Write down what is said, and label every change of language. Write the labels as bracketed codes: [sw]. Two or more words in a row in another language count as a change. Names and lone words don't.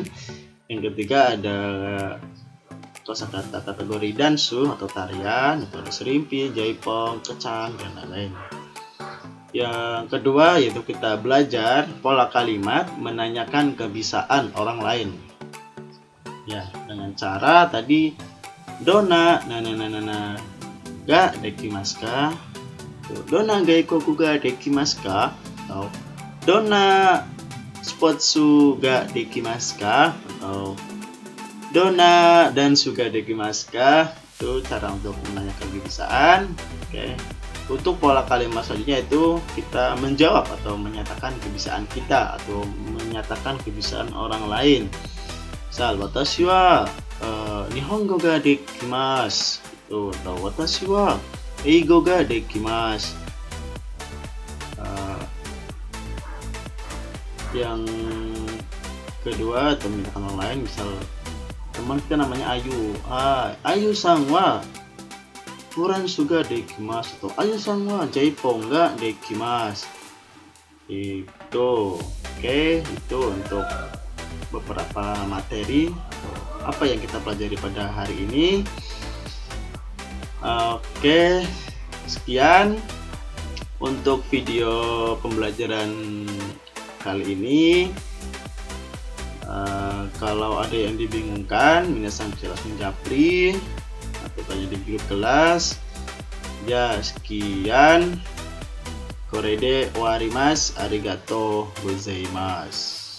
[id] Yang ketiga ada kosakata kategori dansu atau tarian, itu ada serimpi, jaipong, kecang, dan lain-lain. Yang kedua yaitu kita belajar pola kalimat menanyakan kebiasaan orang lain. Ya, dengan cara tadi [ja] どんな が できますか、どんな 外国 が できますか、atau どんな スポーツ が できますか, atau どんな ダンス が できますか. [id] Itu cara untuk menanyakan kebiasaan. Oke. Untuk pola kalimat selanjutnya itu kita menjawab atau menyatakan kebiasaan kita atau menyatakan kebiasaan orang lain. [ja] Misal 私 は 日本語 が できます, [id] itu, atau [ja] 私 は 英語 が できます. [id] Yang kedua atau menyatakan orang lain, misal teman kita namanya Ayu, [ja] アユ さん は フランス が できます, atau アユ さん は ジャイポン が できます. [id] Itu oke, itu untuk beberapa materi atau apa yang kita pelajari pada hari ini. Oke, sekian untuk video pembelajaran kali ini. Kalau ada yang dibingungkan, minasan bisa langsung japri atau tanya di grup kelas. Ya, sekian. [ja] これで 終わります, ありがとう ございます.